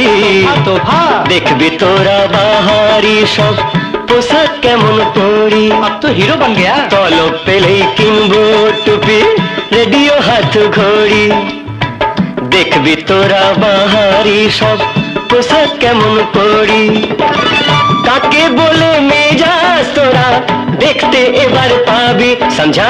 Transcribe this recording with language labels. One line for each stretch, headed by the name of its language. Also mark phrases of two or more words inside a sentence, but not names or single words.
Bangla: দেখবি তোরা বাহারি সব পোশাক কেমন পরি।
Hindi: अब तो हीरो बन गया।
Bangla: তলব পেলেই কিনবো টুপি, রেডিও হাত ঘড়ি। দেখবি তোরা বাহারি সব পোশাক কেমন পরি। কাকে বলে মেজাজ তোরা দেখতে এবার পাবি, সমঝা?